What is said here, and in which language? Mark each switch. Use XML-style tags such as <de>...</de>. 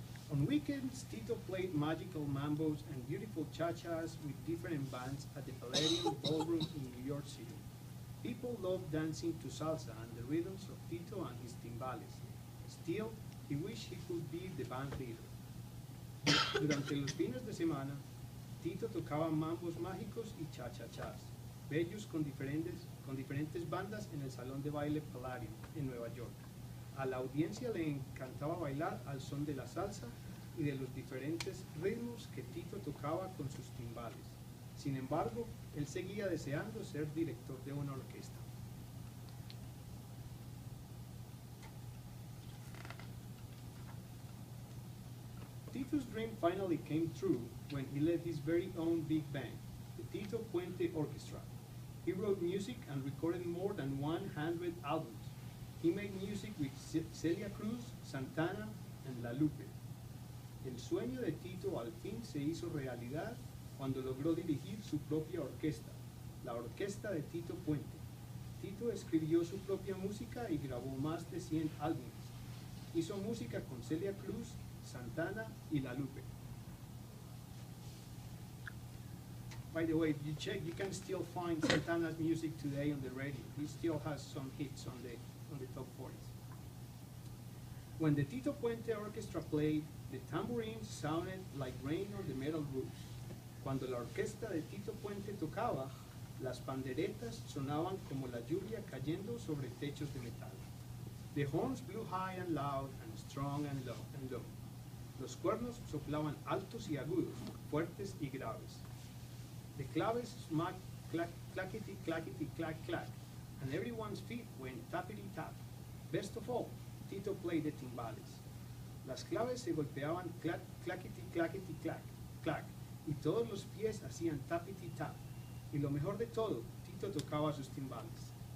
<en>On weekends, Tito played magical mambos and beautiful cha-chas with different bands at the Palladium Ballroom in New York City. People loved dancing to salsa and the rhythms of Tito and his timbales. Still, he wished he could be the band leader.</en> <es>Durante los fines de semana, Tito tocaba mambos mágicos y cha-cha-chas, bellos con diferentes bandas en el Salón de Baile Palladium en Nueva York. A la audiencia le encantaba bailar al son de la salsa y de los diferentes ritmos que Tito tocaba con sus timbales. Sin embargo, él seguía deseando ser director de una orquesta.</es> <en>Tito's dream finally came true when he led his very own big band, the Tito Puente Orchestra. He wrote music and recorded more than 100 albums. He made music with Celia Cruz, Santana, and La Lupe.</en> <es>El sueño de Tito al fin se hizo realidad cuando logró dirigir su propia orquesta, la orquesta de Tito Puente. Tito escribió su propia música y grabó más de 100 álbumes. Hizo música con Celia Cruz, Santana y La Lupe.</es> <en>By the way, if you check, you can still find Santana's music today on the radio. He still has some hits on the top 40s. When the Tito Puente Orchestra played, the tambourines sounded like rain on the metal roofs.</en> <es>Cuando la orquesta de Tito Puente tocaba, las panderetas sonaban como la lluvia cayendo sobre techos de metal.</es> <en>The horns blew high and loud and strong and low.</en> <es>Los cuernos soplaban altos y agudos, fuertes y graves.</es> <en>The claves smacked clackety, clackety, clack, clack, and everyone's feet went tappity tap. Best of all, Tito played the timbales.</en> <es>Las claves se golpeaban clackety, clackety, clack, clack, y todos los pies hacían tappity tap. Y lo mejor de todo, Tito tocaba sus timbales.</es>